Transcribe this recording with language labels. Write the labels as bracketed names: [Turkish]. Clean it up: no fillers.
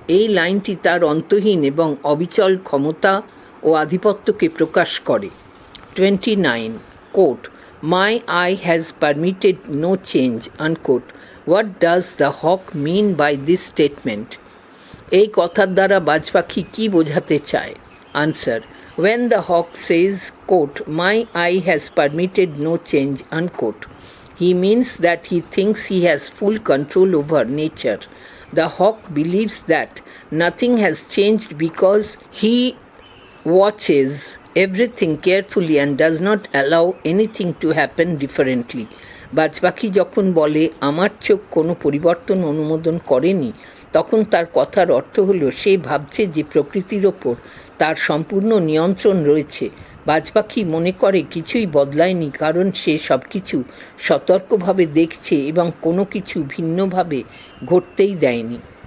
[Bangla] এই লাইনটি তার অন্তহীন এবং অবিচল ক্ষমতা ও আধিপত্যকে প্রকাশ করে। 29. [English] Quote, "My eye has permitted no change." Unquote. What does the hawk mean by this statement? [Bangla] এই কথার দ্বারা বাজ পাখি কী বোঝাতে চায়? [English] Answer: When the hawk says, quote, "My eye has permitted no change," unquote, he means that he thinks he has full control over nature. The hawk believes that nothing has changed because he watches everything carefully and does not allow anything to happen differently. [Bangla] বাজ পাখি যখন বলে আমার চোখ কোনো পরিবর্তন অনুমোদন করেনি, তখন তার কথার অর্থ হলো সে ভাবছে যে প্রকৃতির ওপর তার সম্পূর্ণ নিয়ন্ত্রণ রয়েছে। বাজ পাখি মনে করে কিছুই বদলায়নি কারণ সে সব কিছু সতর্কভাবে দেখছে এবং কোনো কিছু ভিন্নভাবে ঘটতেই দেয়নি।